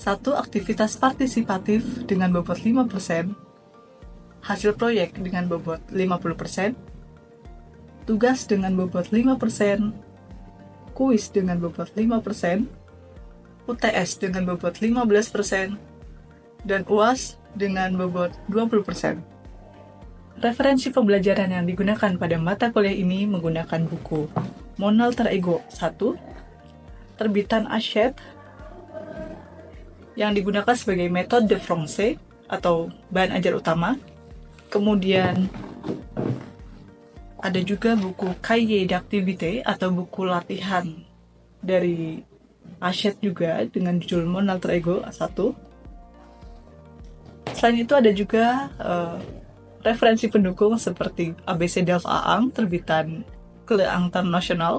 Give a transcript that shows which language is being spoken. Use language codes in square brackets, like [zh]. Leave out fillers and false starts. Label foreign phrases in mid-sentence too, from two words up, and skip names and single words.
[id] Aktivitas partisipatif dengan bobot 5%, hasil proyek dengan bobot 50%, tugas dengan bobot 5%, kuis dengan bobot 5%, UTS dengan bobot 15%, dan UAS dengan bobot 20%. Referensi pembelajaran yang digunakan pada mata kuliah ini menggunakan buku Mon Alter Ego 1, terbitan Hachette, yang digunakan sebagai [fr] méthode de français [id] atau bahan ajar utama. Kemudian ada juga buku Cahier d'activité atau buku latihan dari Hachette juga dengan judul Mon Alter Ego 1. Selain itu ada juga referensi pendukung seperti ABC Delft A1 terbitan Clé International.